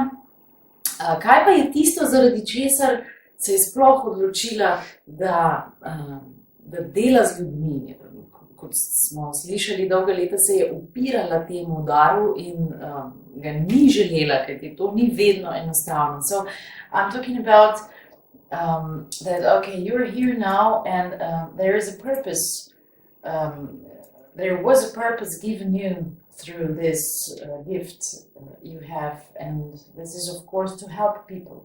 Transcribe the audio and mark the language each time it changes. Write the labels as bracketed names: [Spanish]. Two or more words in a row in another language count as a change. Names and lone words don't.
[Slovenian] Kaj pa je tisto, zaradi česar se je sploh odločila, da dela z ljudmi? Kot smo slišali, dolga leta se je upirala temu daru in ga ni želela, kajti to ni vedno enostavno. [English] So I'm talking about that, okay, you're here now and there is a purpose. There was a purpose given you through this gift you have, and this is of course to help people.